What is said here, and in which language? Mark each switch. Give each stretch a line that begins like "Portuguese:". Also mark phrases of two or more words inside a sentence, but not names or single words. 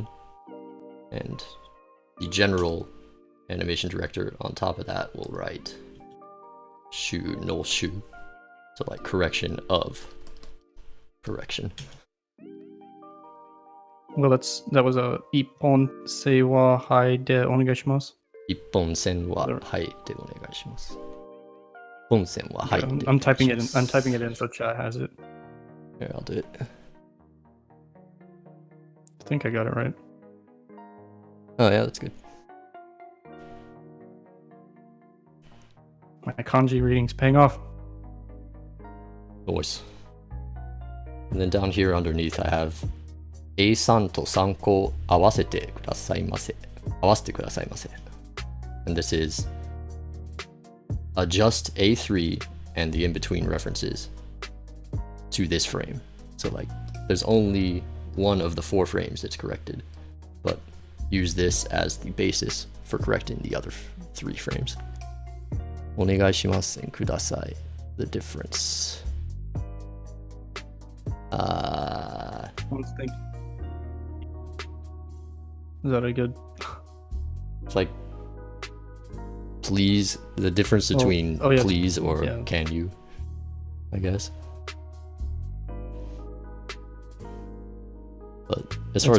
English: And the general animation director on top of that will write
Japanese: 修の修.
English: So like correction of correction. Well, that was a
Japanese: 一本線はハイでお願いします. 一本線はハイでお願いします。一本線はハイで
English: I'm typing it in. I'm typing it in so chat has it. Here, I'll do it. I think I got it right. Oh yeah, that's good. My kanji reading's paying off. Nice. And then down here underneath I have A3
Japanese: と3個合わせてくださいませ。合わせてくださいませ.
English: And this is adjust A3 and the in-between references to this frame. So like, there's only one of the 4 frames that's corrected, but use this as the basis for correcting the other 3 frames.
Japanese: お願いしますください.
English: The difference. Let's think. Is that a good? It's like, please, the difference between yeah, please or yeah. can you, I guess. But as far